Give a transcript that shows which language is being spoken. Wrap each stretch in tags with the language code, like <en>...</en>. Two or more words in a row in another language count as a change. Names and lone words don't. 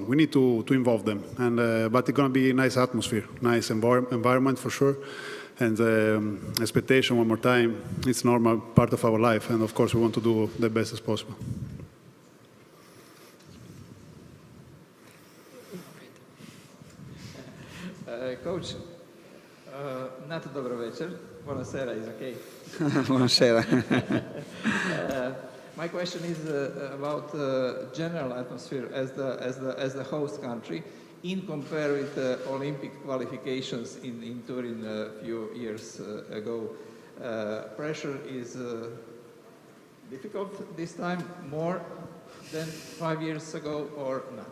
<en>We need to involve them, and but it's going to be a nice atmosphere, nice environment for sure, and expectation one more time. It's normal part of our life, and of course we want to do the best as possible. Coach, not a</en> <sl>dobro večer.</sl> <en>Buonasera is okay.</en> <it>Buonasera. My question is about general atmosphere as the host country in compare with Olympic qualifications in Turin a few years ago. Pressure is difficult this time more than 5 years ago or not?</it>